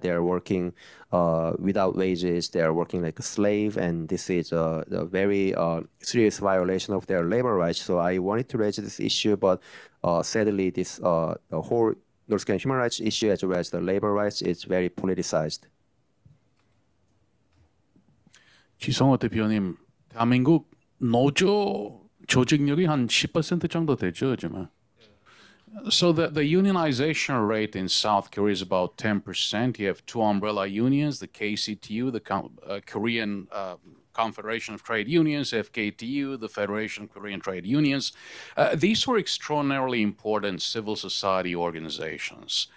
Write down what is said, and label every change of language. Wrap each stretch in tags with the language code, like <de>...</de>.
<en>They're working without wages. They're working like a slave, and this is a very serious violation of their labor rights. So I wanted to raise this issue, but sadly, the whole North Korean human rights issue as well as the labor rights is very politicized.</en> <ko>지성호 대표님, 대한민국 노조 조직력이 한 10% 정도 되죠, 요즘은.</ko> <en>So the unionization rate in South Korea is about 10%. You have two umbrella unions, the KCTU, the Korean Confederation of Trade Unions, FKTU, the Federation of Korean Trade Unions. These were extraordinarily important civil society organizations.</en>